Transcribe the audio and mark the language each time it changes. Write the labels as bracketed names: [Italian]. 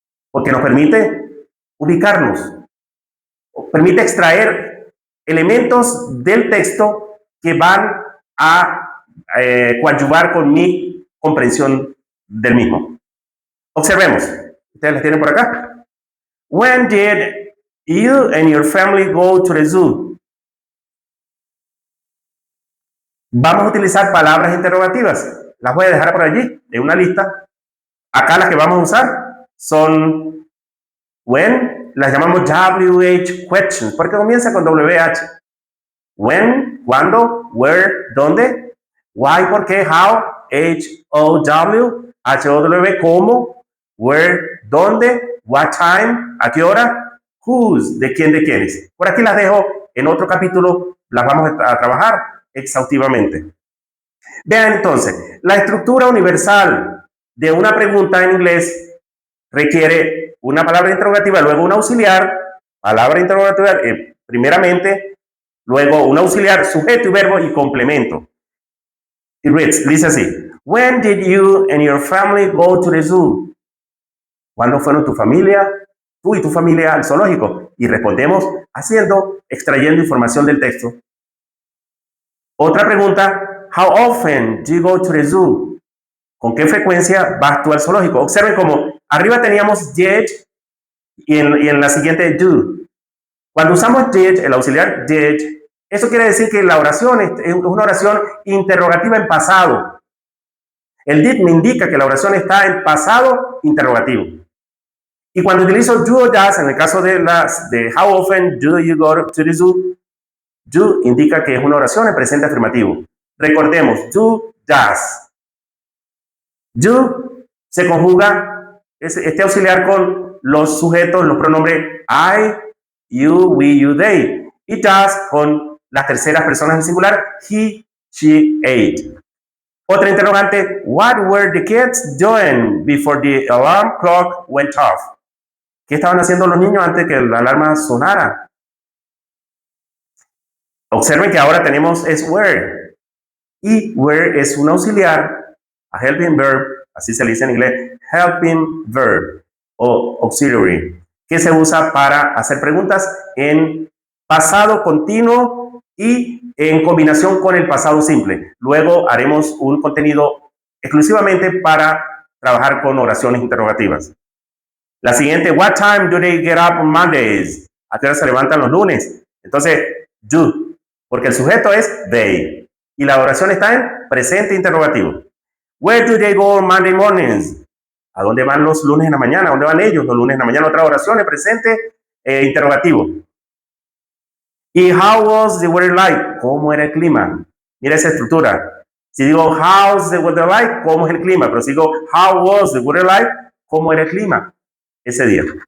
[Spanish] Porque nos permite ubicarnos, permite extraer elementos del texto que van a coadyuvar con mi comprensión del mismo. Observemos, ustedes las tienen por acá. [English] When did you and your family go to the zoo? [Spanish] Vamos a utilizar palabras interrogativas. Las voy a dejar por allí, en una lista. Acá las que vamos a usar son when, las llamamos WH questions, porque comienza con WH. When, cuándo, where, dónde, why, por qué, how, H-O-W, H-O-W, cómo, where, dónde, what time, a qué hora, whose, de quiénes. Por aquí las dejo, en otro capítulo las vamos a trabajar exhaustivamente. Vean entonces, la estructura universal de una pregunta en inglés requiere una palabra interrogativa, luego un auxiliar, palabra interrogativa primeramente, luego un auxiliar, sujeto y verbo y complemento. Y dice así: [English] When did you and your family go to the zoo? [Spanish] ¿Cuándo fueron tú y tu familia al zoológico? Y respondemos extrayendo información del texto. Otra pregunta: [English] How often do you go to the zoo? [Spanish] ¿Con qué frecuencia vas tú al zoológico? Observen cómo arriba teníamos did y en la siguiente do. Cuando usamos did, el auxiliar did, eso quiere decir que la oración es una oración interrogativa en pasado. El did me indica que la oración está en pasado interrogativo. Y cuando utilizo do o does, en el caso de [English] how often do you go to the zoo, [Spanish] do indica que es una oración en presente afirmativo. Recordemos, do, does. Do se conjuga este auxiliar con los sujetos, los pronombres I, you, we, you, they. Y does con las terceras personas en singular, he, she, it. Otra interrogante: [English] What were the kids doing before the alarm clock went off? [Spanish] ¿Qué estaban haciendo los niños antes que la alarma sonara? Observen que ahora tenemos es were. Y were es un auxiliar, a helping verb, así se le dice en inglés, helping verb o auxiliary, que se usa para hacer preguntas en pasado continuo y en combinación con el pasado simple. Luego haremos un contenido exclusivamente para trabajar con oraciones interrogativas. La siguiente: [English] What time do they get up on Mondays? [Spanish] ¿A qué hora se levantan los lunes? Entonces, do, porque el sujeto es they y la oración está en presente interrogativo. [English] Where do they go on Monday mornings? [Spanish] ¿A dónde van los lunes en la mañana? ¿A dónde van ellos los lunes en la mañana? Otra oración en presente interrogativo. ¿Y [English] how was the weather like? [Spanish] ¿Cómo era el clima? Mira esa estructura. Si digo [English] how's the weather like, [Spanish] ¿cómo es el clima? Pero si digo [English] how was the weather like, [Spanish] ¿cómo era el clima ese día?